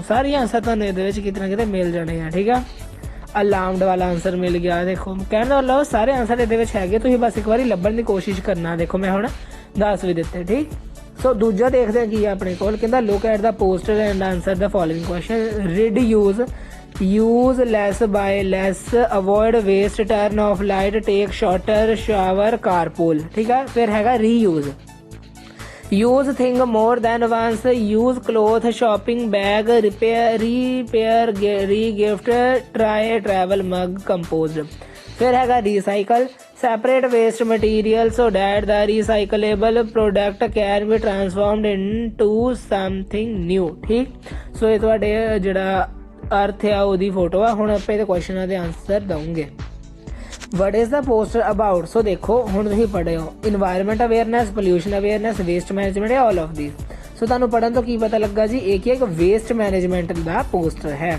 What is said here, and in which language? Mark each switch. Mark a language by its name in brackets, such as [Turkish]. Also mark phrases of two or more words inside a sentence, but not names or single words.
[Punjabi] ਸਾਰੇ ਆਨਸਰ ਤੁਹਾਨੂੰ ਇਹਦੇ ਵਿੱਚ ਕਿਤੇ ਨਾ ਕਿਤੇ ਮਿਲ ਜਾਣੇ ਆ। ਠੀਕ ਆ, ਅਲਾਰਮਡ ਵਾਲਾ ਆਨਸਰ ਮਿਲ ਗਿਆ। ਦੇਖੋ ਕਹਿਣ ਦਾ ਮਤਲਬ ਸਾਰੇ ਆਨਸਰ ਇਹਦੇ ਵਿੱਚ ਹੈਗੇ, ਤੁਸੀਂ ਬਸ ਇੱਕ ਵਾਰੀ ਲੱਭਣ ਦੀ ਕੋਸ਼ਿਸ਼ ਕਰਨਾ। ਦੇਖੋ ਮੈਂ ਹੁਣ ਦੱਸ ਵੀ ਦਿੱਤੇ। ਠੀਕ, ਸੋ ਦੂਜਾ ਦੇਖਦੇ ਕੀ ਆ ਆਪਣੇ ਕੋਲ। ਕਹਿੰਦਾ [English] look at the poster and answer the following question. [Punjabi] ਰਿਡਿਊਸ, [English] use less by less, avoid waste, turn off light, take shorter shower, carpool। [Punjabi] ਠੀਕ ਆ, ਫਿਰ ਹੈਗਾ [English] reuse, use thing more than once, use cloth, shopping bag, repair, re-gift, try, travel mug, compose। [Punjabi] ਫਿਰ ਹੈਗਾ [English] recycle, separate waste material so that the recyclable product can be transformed into something new। [Punjabi] ਠੀਕ, ਸੋ ਇਹ ਤੁਹਾਡੇ ਜਿਹੜਾ ਅਰਥ ਆ ਉਹਦੀ ਫੋਟੋ ਆ। ਹੁਣ ਆਪਾਂ ਇਹਦੇ ਕੁਐਸਚਨਾਂ ਦੇ ਆਨਸਰ ਦਊਂਗੇ। [English] what is the poster about? [Punjabi] ਸੋ ਦੇਖੋ ਹੁਣ ਤੁਸੀਂ ਪੜ੍ਹਿਓ [English] environment awareness, pollution awareness, waste management, all of these. [Punjabi] ਸੋ ਤੁਹਾਨੂੰ ਪੜ੍ਹਨ ਤੋਂ ਕੀ ਪਤਾ ਲੱਗਾ ਜੀ, ਇਹ ਕੀ ਇੱਕ [English] waste management [Punjabi] ਦਾ ਪੋਸਟਰ ਹੈ।